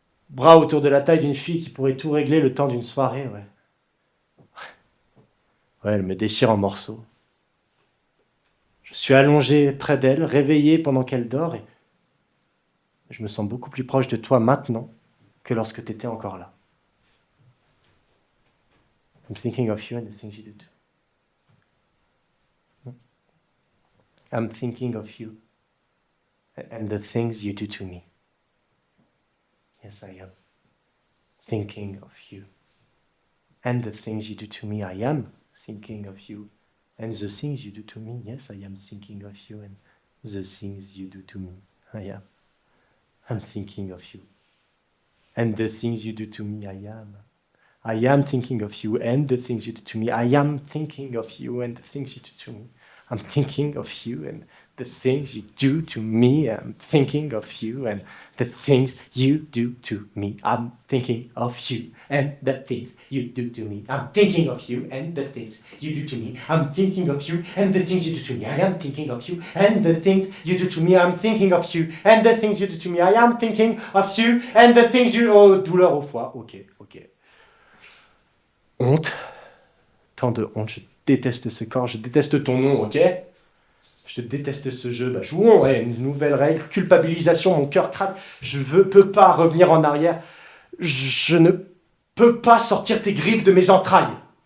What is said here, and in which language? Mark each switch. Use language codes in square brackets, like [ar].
[fr] Bras autour de la taille d'une fille qui pourrait tout régler le temps d'une soirée, ouais. Ouais, elle me déchire en morceaux. Je suis allongé près d'elle, réveillé pendant qu'elle dort, et je me sens beaucoup plus proche de toi maintenant que lorsque tu étais encore là. [en] I'm thinking of you and the things you do too. I'm thinking of you and the things you do to me. Yes, I am thinking of you and the things you do to me. I am thinking of you and the things you do to me. Yes, I am thinking of you and the things you do to me. I am. I'm thinking of you and the things you do to me. I am. I am thinking of you and the things you do to me. I am thinking of you and the things you do to me. I'm thinking of you and the things you do to me. I'm thinking of you and the things you do to me. I'm thinking of you and the things you do to me. I'm thinking of you and the things you do to me. I'm thinking of you and the things you do to me. I am thinking of you and the things you do to me. I'm thinking of you and the things you do to me. I am thinking of you and the things you... [fr] Oh, douleur au foie. Ok. Honte. Tant de honte. Je déteste ce corps. Je déteste ton nom, ok? Je déteste ce jeu. Jouons, ouais, une nouvelle règle. Culpabilisation, mon cœur craque. Je ne peux pas revenir en arrière. Je ne peux pas sortir tes griffes de mes entrailles.